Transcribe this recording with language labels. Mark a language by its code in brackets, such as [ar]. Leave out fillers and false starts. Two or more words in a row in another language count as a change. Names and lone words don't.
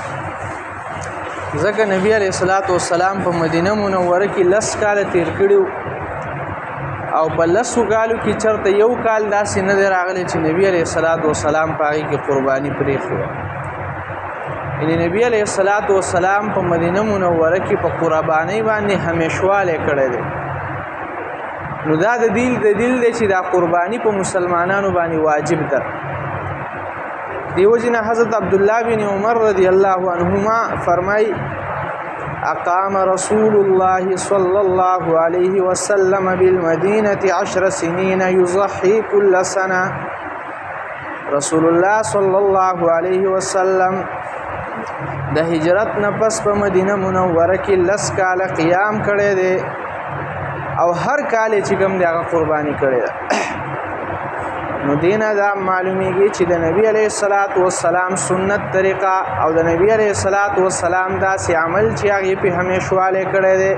[ps] ځکه نبی [ar] علیه الصلاة والسلام [ps] په مدینه منوره کې 10 کاله تیر کړي او په 10 کالو کې چېرته یو کال داسې نه دی راغلی چې نبی [ar] علیه الصلاة والسلام [ps] په هغې کې قرباني پرېښې وه. یعنې نبی [ar] علیه الصلاة والسلام [ps] په مدینه منوره کې په قربانۍ باندې همیشوالی کړی دی. نو دا د دلیل دی چې دا قرباني په مسلمانانو باندې واجب ده. دیو جنا [ar] حضرت عبداللہ بن عمر رضی اللہ عنہما فرمائی اقام رسول اللہ صلی اللہ علیہ وسلم بالمدینة 10 سنین یضحی کل سنہ. [ps] رسول اللہ [ar] صلی اللہ علیہ وسلم [ps] د هجرت نفس په مدینه منوره کې 10 کاله قیام کړی دی او هر کال چې کوم دی هغه قرباني کړی ده. نو دینه دا معلومیږي چې د نبی [ar] علیه الصلاة والسلام [ps] سنت طریقه او د نبی [ar] علیه الصلاة والسلام [ps] داسې عمل چې هغې پې همیشوالی کړی دی.